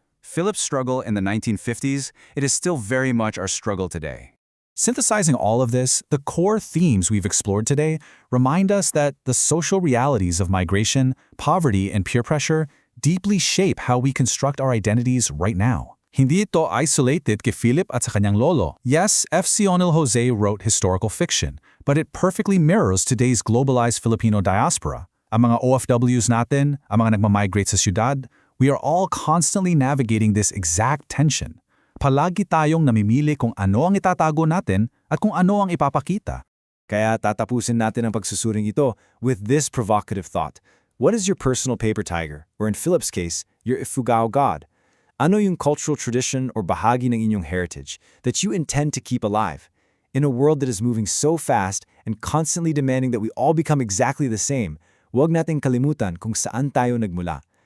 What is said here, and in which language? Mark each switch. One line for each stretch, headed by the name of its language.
English: Philip's struggle in the 1950s, it is still very much our struggle today. Synthesizing all of this, the core themes we've explored today remind us that the social realities of migration, poverty, and peer pressure deeply shape how we construct our identities right now.
Filipino: Hindi ito isolated kay Philip at sa kanyang lolo.
English: Yes, F. Sionil José wrote historical fiction, but it perfectly mirrors today's globalized Filipino diaspora.
Filipino: Ang mga OFWs natin, ang mga nagmamigrate sa syudad,
English: we are all constantly navigating this exact tension.
Filipino: Palagi tayong namimili kung ano ang itatago natin at kung ano ang ipapakita. Kaya tatapusin natin ang pagsusuring ito
English: with this provocative thought. What is your personal paper tiger, or in Philip's case, your Ifugao god? Ano yung cultural tradition or bahagi ng inyong heritage that you intend to keep alive? In a world that is moving so fast and constantly demanding that we all become exactly the same,
Filipino: huwag nating kalimutan kung saan tayo nagmula.